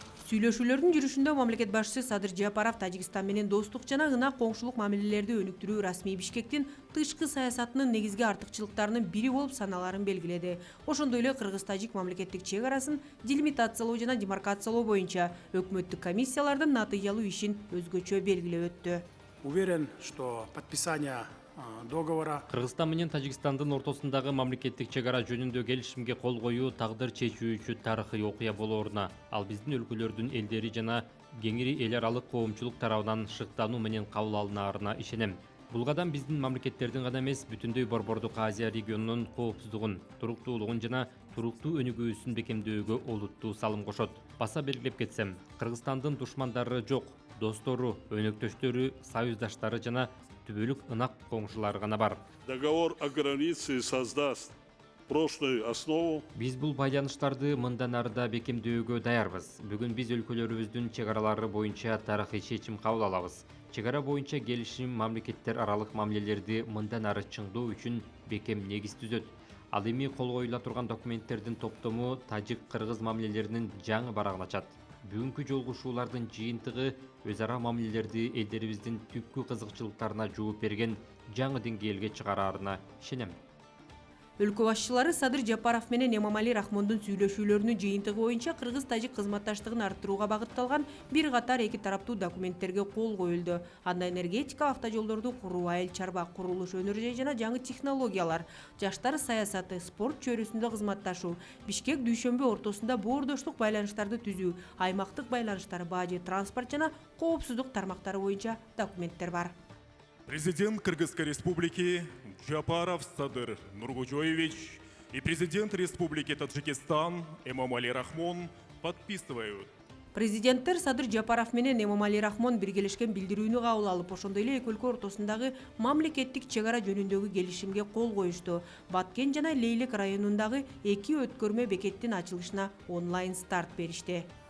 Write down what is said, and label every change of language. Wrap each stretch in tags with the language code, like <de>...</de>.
<ky>Сүйлөшүүлөрдүн жүрүшүндө мамлекет башчысы Садыр Жапаров Тажикстан менен достук жана ынак коңшулук мамилелерди өнүктүрүү расмий Бишкектин тышкы саясатынын негизги артыкчылыктарынын бири болуп саналарын белгиледи. Ошондой эле кыргыз-тажик мамлекеттик чек арасын делимитациялоо жана демаркациялоо боюнча өкмөттүк комиссиялардын натыйялуу ишин өзгөчө белгилеп өттү.</ky> <ru>Уверен, что подписание договора</ru> <ky>Кыргызстан менен Тажикстандын ортосундагы мамлекеттик чек ара жөнүндө келишимге кол коюу тагдыр чечүүчү тарыхый окуя болооруна, ал биздин өлкөлөрдүн элдери жана кеңири эл аралык коомчулук тарабынан шыктануу менен кабыл алынаарына ишенем. Бул кадам биздин мамлекеттердин гана эмес, бүтүндөй Борбордук Азия регионунун коопсуздугун, туруктуулугун жана туруктуу өнүгүүсүн бекемдөөгө олуттуу салым кошот. Баса белгилеп кетсем, Кыргызстандын душмандары жок, достору, өнөктөштөрү, союздаштары жана түбөлүк ынак коңшулары гана бар.</ky> <ru>Договор о границе создаст прочную основу.</ru> <ky>Биз бул байланыштарды мындан ары да бекемдөөгө даярбыз. Бүгүн биз өлкөлөрүбүздүн чек аралары боюнча тарыхый чечим кабыл алабыз. Чек ара боюнча келишим мамлекеттер аралык мамилелерди мындан ары чыңдоо үчүн бекем негиз түзөт. Ал эми кол коюла турган документтердин топтому тажик-кыргыз мамилелеринин жаңы барагын ачат. Бүгүнкү жолугушуулардын жыйынтыгы өз ара мамилелерди элдерибиздин түпкү кызыкчылыктарына жооп берген жаңы деңгээлге чыгараарына ишенем. Өлкө башчылары Садыр Жапаров менен Эмомали Рахмондун сүйлөшүүлөрүнүн жыйынтыгы боюнча кыргыз-тажик кызматташтыгын арттырууга багытталган бир катар эки тараптуу документтерге кол коюлду. Анда энергетика, автожолдорду куруу, айыл чарба курулуш өнөр жана жаңы технологиялар, жаштар саясаты, спорт чөйрөсүндө кызматташуу, Бишкек Дүйшөмбү ортосунда боордоштук байланыштарды түзүү, аймактык байланыштар, бажы, транспорт жана коопсуздук тармактары боюнча документтер бар.</ky> <ru>Президент Кыргызской республики Жапаров Садыр Нургужоевич и президент Республики Таджикистан Эмомали Рахмон подписывают.</ru> <ky>Президенттер Садыр Жапаров менен Эмомали Рахмон биргелешкен билдирүүнү кабыл алып, ошондой эле эки өлкө ортосундагы мамлекеттик чек ара жөнүндөгү келишимге кол коюшту. Баткен жана Лейлек районундагы эки өткөрмө бекеттин ачылышына онлайн старт беришти.</ky>